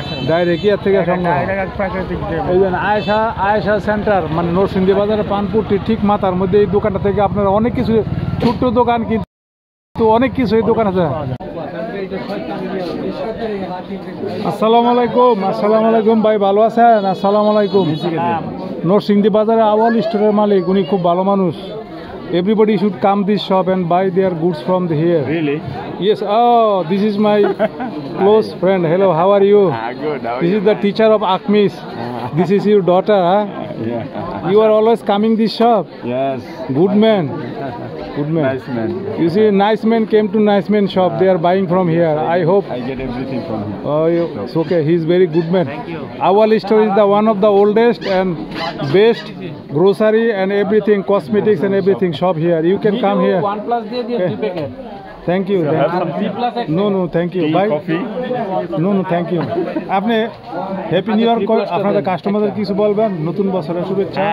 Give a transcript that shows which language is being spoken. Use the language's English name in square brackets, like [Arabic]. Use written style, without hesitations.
[Bangla] Direct থেকে প্রাকৃতিক। এই জন্য আয়েশা সেন্টার, মানে নরসিংদী বাজারের পানপুরটি ঠিক মাথার মধ্যে এই দোকানটা থেকে আপনারা অনেক কিছু, ছোট্ট দোকান কিন্তু অনেক কিছু এই দোকান আছে। আসসালামু আলাইকুম। আসসালামু আলাইকুম ভাই, ভালো আছেন? আসসালামু আলাইকুম। নরসিংদী বাজারে আওয়াল স্টোরের মালিক, উনি খুব ভালো মানুষ। [English] Everybody should come this shop and buy their goods from here. Really? Yes. Oh, this is my close friend. Hello, how are you? Good. This is the teacher of Akmis. This is your daughter, huh? Yeah. You are always coming this shop. Yes. Good man. Good man. Nice man. You see, nice man came to nice man shop. They are buying from here. I hope. I get everything from him. Oh, it's okay. He's very good man. Thank you. Awal store is the one of the oldest and best grocery and everything, cosmetics and everything shop here. You can come here. [Bangla] OnePlus দিয়ে দিও 3 packet [English] Thank you. So have some tea? No, no, thank you. Tea, Bye. coffee. No, no, thank you. [Bangla] আপনি [English] happy new year [Bangla] আপনাদের কাস্টমারদের কিছু বলবেন নতুন বছরের শুভেচ্ছা।